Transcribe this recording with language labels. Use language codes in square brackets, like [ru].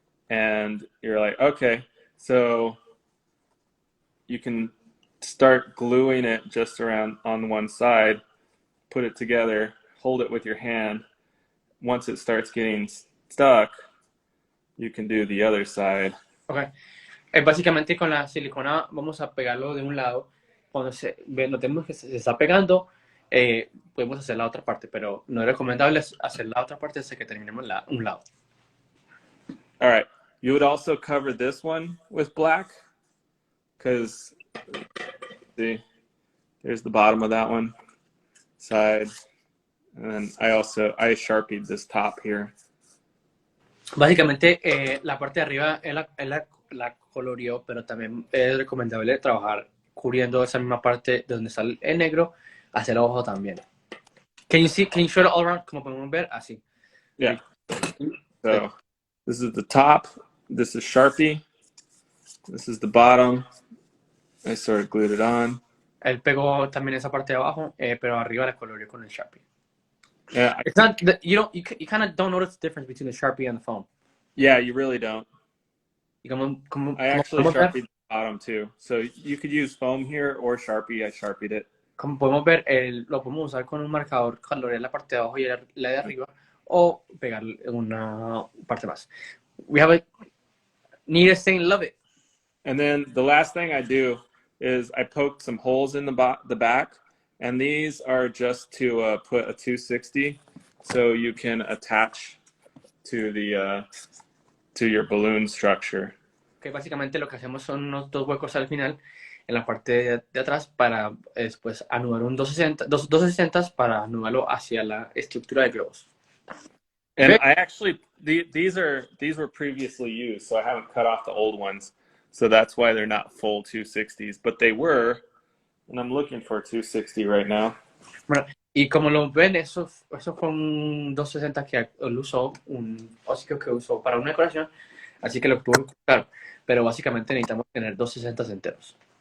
[en] And you're like, okay, so you can start gluing it just around on one side, put it together, hold it with your hand. Once it starts getting stuck, you can do the other side. [es] Okay. Básicamente con la silicona vamos a pegarlo de un lado. Cuando notemos que se está pegando, podemos hacer la otra parte, pero no es recomendable hacer la otra parte hasta que terminemos un lado. [en] All right. You would also cover this one with black because, see, there's the bottom of that one side. And then I sharpied this top here. [es] Básicamente, la parte de arriba la coloreó, pero también es recomendable trabajar cubriendo esa misma parte de donde está el negro hacia el ojo también. [en] Can you show it all around? [es] Como podemos ver, así. [en] Yeah. So this is the top. This is Sharpie. This is the bottom. I sort of glued it on. [es] Él pegó también esa parte de abajo, pero arriba la coloreó con el Sharpie. [en] Yeah. It's not you kind of don't notice the difference between the Sharpie and the foam. Yeah, you really don't. I actually Sharpied the bottom too. So you could use foam here or Sharpie. I Sharpied it. [es] Como podemos ver, lo podemos usar con un marcador, colorear la parte de abajo y la de arriba, o pegar una parte más. [en] We have a neatest thing, love it. And then the last thing I do is I poked some holes in the back, and these are just to put a 260 so you can attach to the to your balloon structure. [es] Okay, básicamente lo que hacemos son unos dos huecos al final en la parte de atrás para después anudar un 260 para anudarlo hacia la estructura de globos. [en] And I actually these were previously used, so I haven't cut off the old ones. So that's why they're not full 260s, but they were, and I'm looking for a 260 right now. [es] Bueno, y como lo ven, eso fue un 260 que él usó, un ósico que usó para una decoración, así que lo tuvo que cortar. Pero básicamente necesitamos tener 260 enteros.